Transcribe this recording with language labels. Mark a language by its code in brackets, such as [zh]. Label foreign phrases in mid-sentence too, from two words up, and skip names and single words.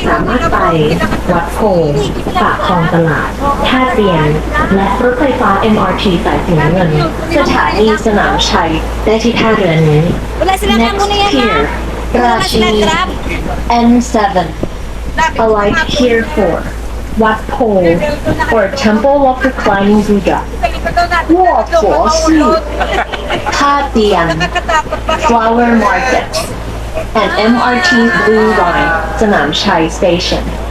[th] สามารถไปวัดโพปากคลองตลาดท่าเตียนและรถไฟฟ้า MRT สายสีน้ำเงินสถานีสนามชัยได้ที่ท่าเรือนี้ [tl] Wala sila [en] Next [tl] muna yan [en] pier ha. ราชินี N7 alight pier 4วัดโพ or Temple of Reclining Buddha 卧佛寺ท่าเตียน [tl] Nakakatakot pa. [en] Flower Market and MRT Blue Line สนามชัย Station.